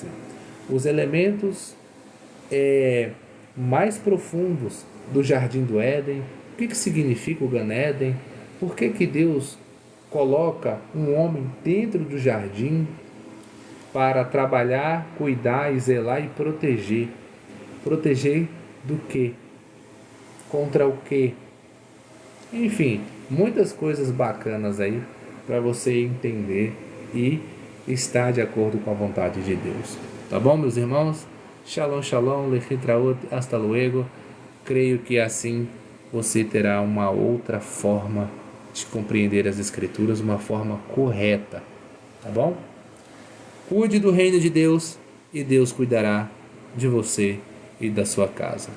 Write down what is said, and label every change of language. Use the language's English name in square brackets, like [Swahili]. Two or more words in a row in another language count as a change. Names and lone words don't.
[Portuguese] Os elementos mais profundos do Jardim do Éden, o que significa o Gan Éden, por que Deus coloca um homem dentro do jardim para trabalhar, cuidar e zelar e proteger. Proteger do quê? Contra o quê? Enfim, muitas coisas bacanas aí para você entender e estar de acordo com a vontade de Deus. Tá bom, meus irmãos? [Hebrew] שלום שלום להתראות, [Spanish] hasta luego. [Portuguese] Creio que assim você terá uma outra forma de compreender as Escrituras, uma forma correta. Tá bom? Cuide do reino de Deus e Deus cuidará de você e da sua casa.